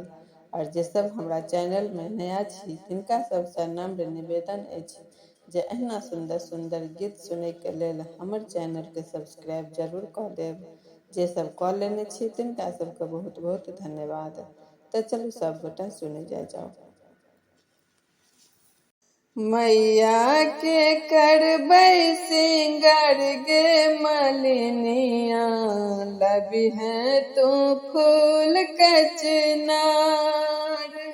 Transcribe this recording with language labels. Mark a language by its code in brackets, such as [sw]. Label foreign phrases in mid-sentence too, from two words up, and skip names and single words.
[mai] और जे सब हमरा चैनल में नया छी तिनका सबसँ नम्र निवेदन अछि जे एहना सुंदर सुंदर गीत सुनै के लेल हमर चैनल के सब्सक्राइब जरूर कऽ देब। जे सब कऽ लेने छी तिनका सबके बहुत बहुत धन्यवाद। तो चलू सब गोटा सुने जाओ। मैया के करबै सिंगार गे मलिनिया, लबी है तू फूल कचनार।